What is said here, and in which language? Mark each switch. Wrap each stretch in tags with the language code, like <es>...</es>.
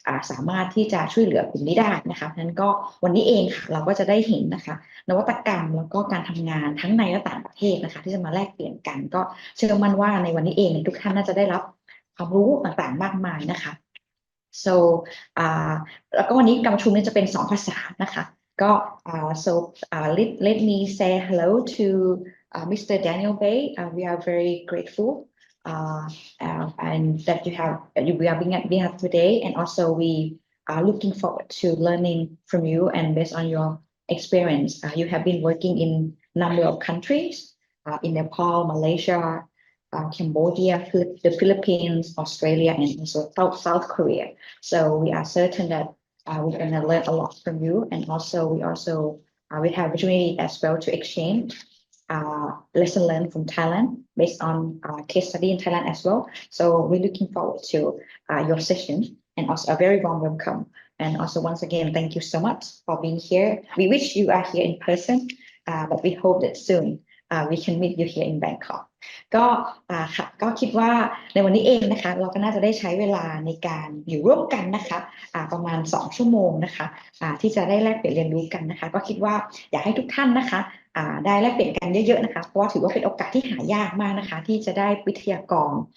<th>สามารถที่จะช่วยเหลือกลุ่มนี้ได้นะคะเพราะฉะนั้นก็วันนี้เองค่ะเราก็จะได้เห็นนะคะนวัตกรรมแล้วก็การทำงานทั้งในและต่างประเทศนะคะที่จะมาแลกเปลี่ยนกันก็เชื่อมั่นว่าในวันนี้เองทุกท่านน่าจะได้รับความรู้ต่างๆมากมายนะคะ so แล้วก็วันนี้การประชุมนี้จะเป็น2 ภาษานะคะก็ so let me say hello to Mr.</th> <en>Daniel Bay we are very grateful and that we are being here today and also we are looking forward to learning from you and based on your experience you have been working in a number of countries in Nepal, Malaysia, Cambodia, the Philippines, Australia, and also South Korea. So we are certain that we're going to learn a lot from you, and also we have opportunity as well to exchange lesson learned from Thailand based on case study in Thailand as well. So we're looking forward to your session, and also a very warm welcome. And also once again, thank you so much for being here. We wish you are here in person, but we hope that soon</en> <th>we can meet you here in Bangkok ก็ค่ะก็คิดว่าในวันนี้เองนะคะเราก็น่าจะได้ใช้เวลาในการอยู่ร่วมกันนะคะประมาณ2ชั่วโมงนะคะที่จะได้แลกเปลี่ยนเรียนรู้กันนะคะก็คิดว่าอยากให้ทุกท่านนะคะได้แลกเปลี่ยนกันเยอะๆนะคะเพราะว่าถือว่าเป็นโอกาสที่หายากมากนะคะที่จะได้วิทยากร</th>